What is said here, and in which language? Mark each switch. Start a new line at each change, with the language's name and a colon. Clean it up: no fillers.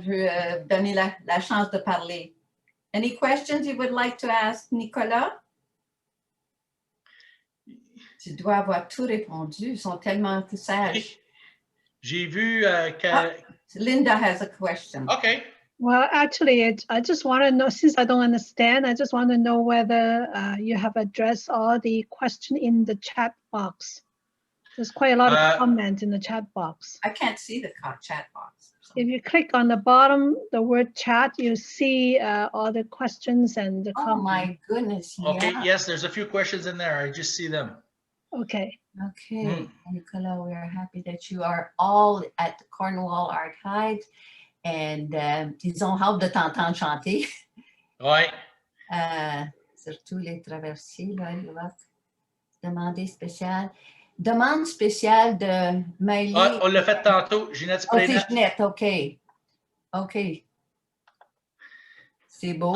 French: Je veux donner la chance de parler.
English: Any questions you would like to ask Nicolas?
French: Tu dois avoir tout répondu. Ils sont tellement sages. J'ai vu que...
English: Linda has a question. OK. Well, actually, I just want to know, since I don't understand, I just want to know whether you have addressed all the question in the chat box. There's quite a lot of comments in the chat box. I can't see the chat box. So. If you click on the bottom, the word chat, you see all the questions and the comments. Oh my goodness. Okay, yeah. yes, there's a few questions in there. I just see them. Okay. Okay, Nicolas, we are happy that you are all at the Cornwall Archives.
French: And ils ont hâte de t'entendre chanter. Oui. Surtout les traversiers, là, demande spéciale. Demande spéciale de Maëlie. Ah, on l'a fait tantôt, Ginette Oh, c'est Prénat. Ginette, OK. OK. C'est beau.